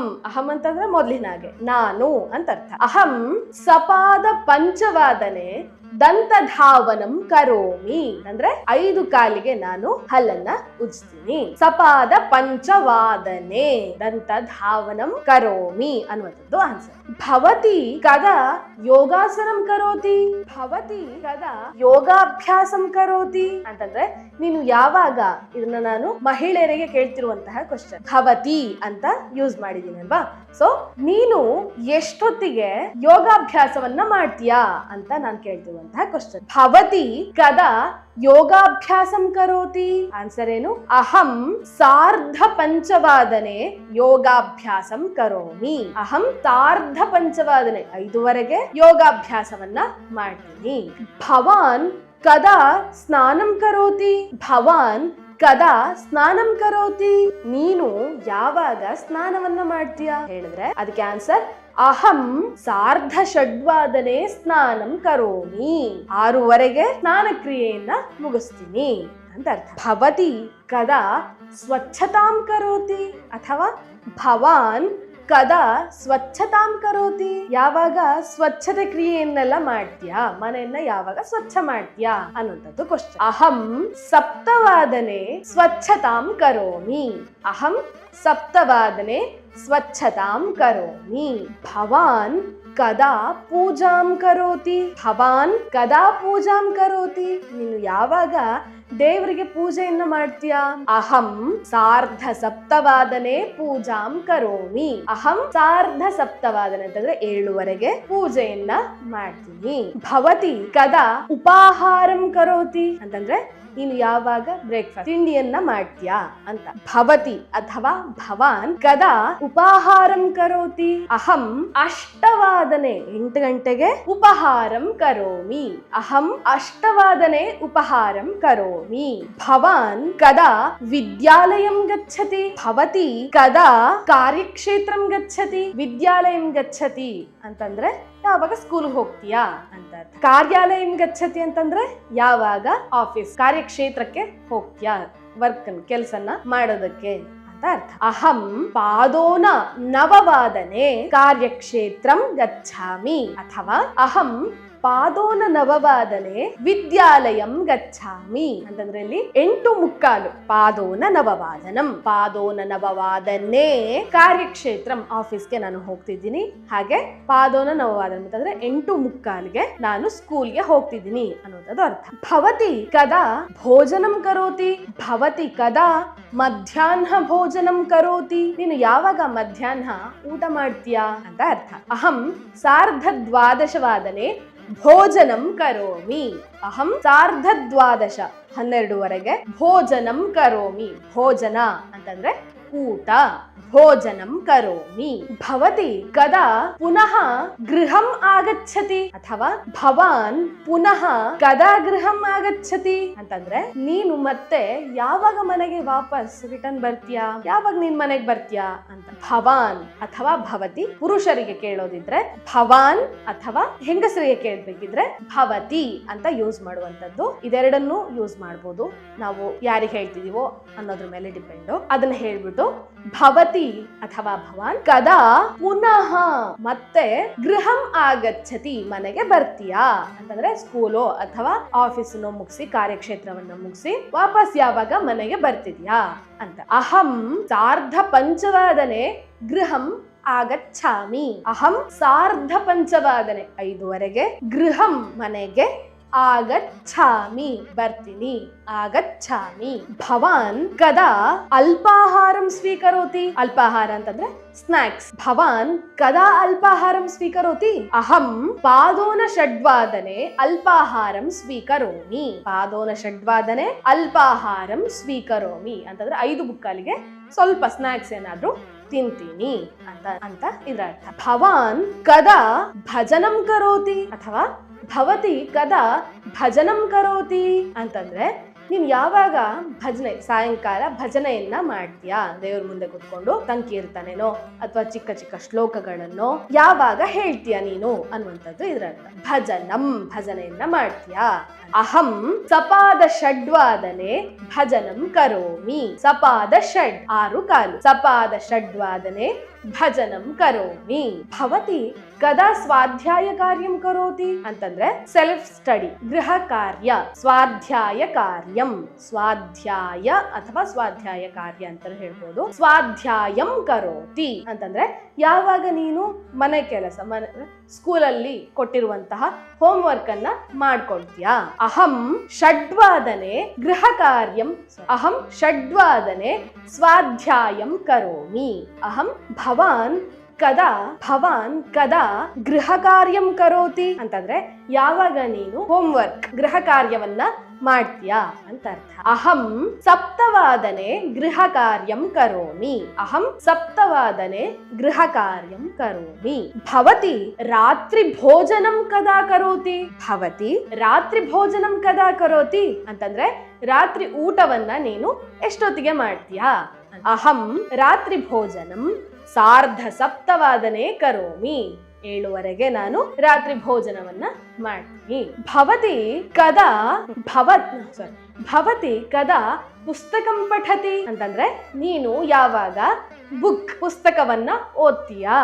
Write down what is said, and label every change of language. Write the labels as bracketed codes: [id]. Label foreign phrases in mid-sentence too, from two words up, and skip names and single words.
[kn] ಅಹಂ ಅಂತಂದ್ರೆ ಮೊದಲಿನ ಹಾಗೆ ನಾನು ಅಂತ ಅರ್ಥ. [sa] ಅಹಂ ಸಪಾದ ಪಂಚವಾದನೆ ದಂತಧಾವನಂ ಕರೋಮಿ [kn] ಅಂದ್ರೆ 5 ಕಾಲಿಗೆ ನಾನು ಹಲ್ಲನ್ನ ಉಜ್ತೀನಿ. [sa] ಸಪಾದ ಪಂಚವಾದನೆ ದಂತಧಾವನಂ ಕರೋಮಿ [kn] ಅನ್ನುವಂಥದ್ದು ಆನ್ಸರ್. [sa] ಭವತಿ ಕದಾ ಯೋಗಾಸನಂ ಕರೋತಿ. ಭವತಿ ಕದಾ ಯೋಗಾಭ್ಯಾಸಂ ಕರೋತಿ [kn] ಅಂತಂದ್ರೆ ನೀನು ಯಾವಾಗ, ಇದನ್ನ ನಾನು ಮಹಿಳೆಯರಿಗೆ ಕೇಳ್ತಿರುವಂತಹ ಕ್ವಶನ್. ಭವತಿ ಅಂತ ಯೂಸ್ ಮಾಡಿದೀನಿ ಅಲ್ವಾ. ಸೊ ನೀನು ಎಷ್ಟೊತ್ತಿಗೆ ಯೋಗಾಭ್ಯಾಸವನ್ನ ಮಾಡ್ತೀಯಾ ಅಂತ ನಾನು ಕೇಳ್ತಿರುವಂತಹ ಕ್ವಶನ್. [sa] ಭವತಿ ಕದಾ ಯೋಗಾಭ್ಯಾಸಂ ಕರೋತಿ. [kn] ಆನ್ಸರ್ ಏನು? [sa] ಅಹಂ ಸಾರ್ಧ ಪಂಚವಾದನೆ ಯೋಗಾಭ್ಯಾಸಂ ಕರೋಮಿ. ಅಹಂ ಸಾರ್ಧ ಪಂಚವಾದನೆ 5 [kn] ಯೋಗಾಭ್ಯಾಸವನ್ನ ಮಾಡ್ತೀನಿ. [sa] ಭವಾನ್ ಕದಾ ಸ್ನಾನಂ ಕರೋತಿ. ಭವಾನ್ ಕದಾ ಸ್ನಾನಂ ಕರೋತಿ. [kn] ನೀನು ಯಾವಾಗ ಸ್ನಾನವನ್ನ ಮಾಡ್ತೀಯಾ ಹೇಳಿದ್ರೆ ಅದಕ್ಕೆ ಆನ್ಸರ್ [sa] ಅಹಂ ಸಾರ್ಧ ಷಡ್ವಾದನೆ ಸ್ನಾನಂ ಕರೋಮಿ. [kn] 6 ಸ್ನಾನ ಕ್ರಿಯೆಯನ್ನ ಮುಗಿಸ್ತೀನಿ ಅಂತ ಅರ್ಥ. [sa] ಭವತಿ ಕದಾ ಸ್ವಚ್ಛತಾಂ ಕರೋತಿ ಅಥವಾ ಭವಾನ್ ಕದಾ ಸ್ವಚ್ಛತಾಂ ಕರೋತಿ. [kn] ಯಾವಾಗ ಸ್ವಚ್ಛತೆ ಕ್ರಿಯೆಯನ್ನೆಲ್ಲ ಮಾಡ್ತೀಯಾ, ಮನೆಯನ್ನ ಯಾವಾಗ ಸ್ವಚ್ಛ ಮಾಡ್ತೀಯಾ ಅನ್ನುವಂಥದ್ದು ಕ್ವಶನ್. [sa] ಅಹಂ ಸಪ್ತವಾದನೆ ಸ್ವಚ್ಛತಾಂ ಕರೋಮಿ. ಅಹಂ ಸಪ್ತವಾದನೆ ಸ್ವಚ್ಛತಾಂ ಕರೋಮಿ. ಭವಾನ್ ಕದಾ ಪೂಜಾಂ ಕರೋತಿ. ಭವಾನ್ ಕದಾ ಪೂಜಾಂ ಕರೋತಿ. [kn] ನೀನು ಯಾವಾಗ ದೇವರಿಗೆ ಪೂಜೆಯನ್ನ ಮಾಡ್ತೀಯಾ. [sa] ಅಹಂ ಸಾರ್ಧ ಸಪ್ತವಾದನೆ ಪೂಜಾಂ ಕರೋಮಿ. ಅಹಂ ಸಾರ್ಧ ಸಪ್ತವಾದನೆ [kn] ಅಂತಂದ್ರೆ 7 ಪೂಜೆಯನ್ನ ಮಾಡ್ತೀನಿ. [sa] ಭವತಿ ಕದಾ ಉಪಾಹಾರಂ ಕರೋತಿ [kn] ಅಂತಂದ್ರೆ ನೀನು ಯಾವಾಗ ಬ್ರೇಕ್ಫಾಸ್ಟ್ ತಿಂಡಿಯನ್ನ ಮಾಡ್ತೀಯಾ ಅಂತ. [sa] ಭವತಿ ಅಥವಾ ಭವಾನ್ ಕದಾ ಉಪಾಹಾರಂ ಕರೋತಿ. ಅಹಂ ಅಷ್ಟವಾದನೆ 8 ಗಂಟೆಗೆ ಉಪಹಾರಂ ಕರೋಮಿ. ಅಹಂ ಅಷ್ಟವಾದನೆ ಉಪಹಾರಂ ಕರೋಮಿ. ಭವಾನ್ ಕದಾ ವಿದ್ಯಾಲಯಂ ಗಚ್ಚತಿ. ಭವತಿ ಕದಾ ಕಾರ್ಯಕ್ಷೇತ್ರಂ ಗಚ್ಚತಿ. ವಿದ್ಯಾಲಯಂ ಗಚ್ಚತಿ [kn] ಅಂತಂದ್ರೆ ಯಾವಾಗ ಸ್ಕೂಲ್ ಹೋಗ್ತೀಯಾ ಅಂತ. [sa] ಕಾರ್ಯಾಲಯಂ ಗಚ್ಚತಿ [kn] ಅಂತಂದ್ರೆ ಯಾವಾಗ ಆಫೀಸ್ ಕಾರ್ಯಕ್ಷೇತ್ರಕ್ಕೆ ಹೋಗ್ತೀಯಾ, ವರ್ಕ್ ಕೆಲಸನ ಮಾಡೋದಕ್ಕೆ ಅಂತ ಅರ್ಥ. [sa] ಅಹಂ ಪಾದೋನ ನವವಾದನೆ ಕಾರ್ಯಕ್ಷೇತ್ರಂ ಗಚ್ಚಾಮಿ ಅಥವಾ ಅಹಂ ಪಾದೋನ ನವವಾದನೆ ವಿದ್ಯಾಲಯಂ ಗಚ್ಚಾಮಿ [kn] ಅಂತಂದ್ರೆ ಇಲ್ಲಿ [sa] 8:45 ಪಾದೋನ ನವವಾದನಂ, ಪಾದೋನ ನವವಾದನೆ ಕಾರ್ಯಕ್ಷೇತ್ರಂ [kn] ಆಫೀಸ್ಗೆ ನಾನು ಹೋಗ್ತಿದ್ದೀನಿ, ಹಾಗೆ [sa] ಪಾದೋನ ನವವಾದನಂ [kn] ಅಂತಂದ್ರೆ 8:45ಗೆ ನಾನು ಸ್ಕೂಲ್ಗೆ ಹೋಗ್ತಿದ್ದೀನಿ ಅನ್ನೋದು ಅರ್ಥ. [sa] ಭವತಿ ಕದಾ ಭೋಜನಂ ಕರೋತಿ, ಭವತಿ ಕದಾ ಮಧ್ಯಾಹ್ನ ಭೋಜನಂ ಕರೋತಿ, [kn] ನೀನು ಯಾವಾಗ ಮಧ್ಯಾಹ್ನ ಊಟ ಮಾಡ್ತೀಯಾ ಅಂತ ಅರ್ಥ. [sa] ಅಹಂ 12:30 ಭೋಜನಂ ಕರೋಮಿ, ಅಹಂ 12:30 12ವರೆಗೆ ಭೋಜನಂ ಕರೋಮಿ, [kn] ಭೋಜನ ಅಂತಂದ್ರೆ ಊಟ, [sa] ಭೋಜನಂ ಕರೋಮಿ. ಭವತಿ ಕದಾ ಪುನಃ ಗೃಹಂ ಆಗಚ್ಚತಿ, ಅಥವಾ ಭವಾನ್ ಪುನಃ ಕದಾ ಗೃಹಂ ಆಗಚ್ಚತಿ [kn] ಅಂತಂದ್ರೆ ನೀನು ಮತ್ತೆ ಯಾವಾಗ ಮನೆಗೆ ವಾಪಸ್ ರಿಟರ್ನ್ ಬರ್ತೀಯಾ, ಯಾವಾಗ ನೀನ್ ಮನೆಗೆ ಬರ್ತೀಯಾ ಅಂತ. ಭವಾನ್ ಅಥವಾ ಭವತಿ ಪುರುಷರಿಗೆ ಕೇಳೋದಿದ್ರೆ ಭವಾನ್, ಅಥವಾ ಹೆಂಗಸರಿಗೆ ಕೇಳ್ಬೇಕಿದ್ರೆ ಭವತಿ ಅಂತ ಯೂಸ್ ಮಾಡುವಂತದ್ದು. ಇದೆರಡನ್ನು ಯೂಸ್ ಮಾಡಬಹುದು, ನಾವು ಯಾರಿಗೆ ಹೇಳ್ತಿದೀವೋ ಅನ್ನೋದ್ರ ಮೇಲೆ ಡಿಪೆಂಡ್. ಅದನ್ನ ಹೇಳ್ಬಿಟ್ಟು [sa] ಭವತಿ ಅಥವಾ ಭವಾನ್ ಕದಾ ಪುನಃ [kn] ಮತ್ತೆ [sa] ಗೃಹಂ ಆಗಚ್ಚತಿ [kn] ಮನೆಗೆ ಬರ್ತೀಯಾ ಅಂತಂದ್ರೆ ಸ್ಕೂಲೋ ಅಥವಾ ಆಫೀಸನ್ನು ಮುಗಿಸಿ ಕಾರ್ಯಕ್ಷೇತ್ರವನ್ನ ಮುಗಿಸಿ ವಾಪಸ್ ಯಾವಾಗ ಮನೆಗೆ ಬರ್ತಿದ್ಯಾ ಅಂತ. [sa] ಅಹಂ 4:30 ಗೃಹಂ ಆಗಚ್ಚಾಮಿ, ಅಹಂ 4:30 5ವರೆಗೆ ಗೃಹಂ ಮನೆಗೆ ಆಗಚ್ಚಾಮಿ ಬರ್ತೀನಿ, ಆಗಚ್ಚಾಮಿ. ಭವಾನ್ ಕದಾ ಅಲ್ಪಾಹಾರಂ ಸ್ವೀಕರೋತಿ, ಅಲ್ಪಾಹಾರ [kn] ಅಂತಂದ್ರೆ ಸ್ನಾಕ್ಸ್. [sa] ಭವಾನ್ ಕದಾ ಅಲ್ಪಾಹಾರಂ ಸ್ವೀಕರೋತಿ, ಅಹಂ ಪಾದೋನ 6:15 ಅಲ್ಪಾಹಾರಂ ಸ್ವೀಕರೋಮಿ, ಪಾದೋನ 6:15 ಅಲ್ಪಾಹಾರಂ ಸ್ವೀಕರೋಮಿ [kn] ಅಂತಂದ್ರೆ 5:45ಗೆ ಸ್ವಲ್ಪ ಸ್ನಾಕ್ಸ್ ಏನಾದ್ರೂ ತಿಂತೀನಿ ಅಂತ ಇದರ ಅರ್ಥ. [sa] ಭವಾನ್ ಕದಾ ಭಜನಂ ಕರೋತಿ, ಅಥವಾ ಭವತಿ ಕದಾ ಭಜನಂ ಕರೋತಿ ಅಂತಂದ್ರೆ ನೀನ್ ಯಾವಾಗ ಭಜನೆ, ಸಾಯಂಕಾಲ ಭಜನೆಯನ್ನ ಮಾಡ್ತೀಯಾ, ದೇವ್ರ ಮುಂದೆ ಕುತ್ಕೊಂಡು ಸಂಕೀರ್ತನೆನೋ ಅಥವಾ ಚಿಕ್ಕ ಚಿಕ್ಕ ಶ್ಲೋಕಗಳನ್ನು ಯಾವಾಗ ಹೇಳ್ತೀಯಾ ನೀನು ಅನ್ನುವಂಥದ್ದು ಇದರ ಅರ್ಥ. [kn] ಭಜನಂ ಭಜನೆಯನ್ನ ಮಾಡ್ತೀಯಾ. [sa] ಅಹಂ 6:15 ಭಜನಂ ಕರೋಮಿ, 6:15 6:15 ಭಜನಂ ಕರೋಮಿ. ಭವತಿ ಕದಾ ಸ್ವಾಧ್ಯಾಯ ಕಾರ್ಯಂ ಕರೋತಿ [kn] ಅಂತಂದ್ರೆ [en] self study, [kn] ಗೃಹ ಕಾರ್ಯ, ಸ್ವಾಧ್ಯಾಯ ಕಾರ್ಯಂ, ಸ್ವಾಧ್ಯಾಯ ಅಥವಾ ಸ್ವಾಧ್ಯಾಯ ಕಾರ್ಯ ಅಂತ ಹೇಳ್ಬೋದು. [sa] ಸ್ವಾಧ್ಯಾಯಂ ಕರೋತಿ [kn] ಅಂತಂದ್ರೆ ಯಾವಾಗ ನೀನು ಮನೆ ಕೆಲಸ, ಸ್ಕೂಲಲ್ಲಿ ಕೊಟ್ಟಿರುವಂತಹ [en] home work [kn] ಅನ್ನ ಮಾಡ್ಕೊಳ್ತೀಯಾ. [sa] ಅಹಂ 6:15 ಗೃಹ ಕಾರ್ಯಂ, ಅಹಂ 6:15 ಸ್ವಾಧ್ಯಾಯಂ ಕರೋಮಿ. ಅಹಂ ಭವಾನ್ ಕದಾ ಗೃಹ ಕಾರ್ಯಂ ಕರೋತಿ [kn] ಅಂತಂದ್ರೆ ಯಾವಾಗ ನೀನು [en] home work, [kn] ಗೃಹ ಕಾರ್ಯವನ್ನ ಮಾಡ್ತೀಯಾ ಅಂತ ಅರ್ಥ. [sa] ಅಹಂ 7:15 ಗೃಹ ಕಾರ್ಯಂ ಕರೋಮಿ, ಅಹಂ 7:15 ಗೃಹ ಕಾರ್ಯಂ ಕರೋಮಿ. ಭವತಿ ರಾತ್ರಿ ಭೋಜನಂ ಕದಾ ಕರೋತಿ, ಭವತಿ ರಾತ್ರಿ ಭೋಜನಂ ಕದಾ ಕರೋತಿ [kn] ಅಂತಂದ್ರೆ ರಾತ್ರಿ ಊಟವನ್ನ ನೀನು ಎಷ್ಟೊತ್ತಿಗೆ ಮಾಡ್ತೀಯಾ. [sa] ಅಹಂ ರಾತ್ರಿ ಭೋಜನಂ 6:30 ಕರೋಮಿ, [kn] 7ವರೆಗೆ ನಾನು ರಾತ್ರಿ ಭೋಜನವನ್ನ ಮಾಡ್ತೀನಿ. [sa] ಭವತಿ ಕದಾ ಪುಸ್ತಕಂ ಪಠತಿ [kn] ಅಂತಂದ್ರೆ ನೀನು ಯಾವಾಗ ಪುಸ್ತಕವನ್ನ ಓದ್ತೀಯಾ.